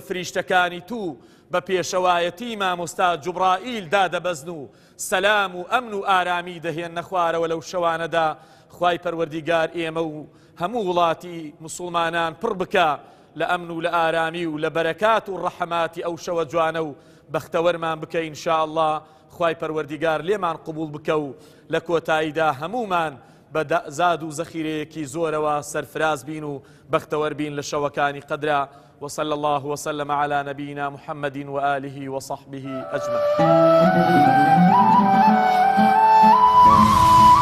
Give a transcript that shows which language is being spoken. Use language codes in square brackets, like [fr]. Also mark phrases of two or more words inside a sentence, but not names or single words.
[ckb] فریشتەکانی تو بە پێشەوایەتی مامۆستا جوبرائیل دادەبەزن و سەلام و ئەمن و ئارامی دەهێنە خوارەوە لەو شەوانەدا خوای پەروەردیگار ئێمە و هەموو وڵاتی موسڵمانان پڕ بکە لە ئەمن و لە ئارامی و لە بەرەکات و ڕەحەماتی ئەو شەوە جوانە و بەختەوەرمان بکە [ar] ئینشاء الله [ckb] خوای پەروەردیگار لێمان قبول بکە و لە کۆتاییدا هەمومان بە زاد و زەخیرەیەکی زۆرەوە سەرفراز بین و بەختەوەر بین لە شەوەکانی قەدرا. [ar] وصلى الله وسلم على نبينا محمد وآله وصحبه أجمعين.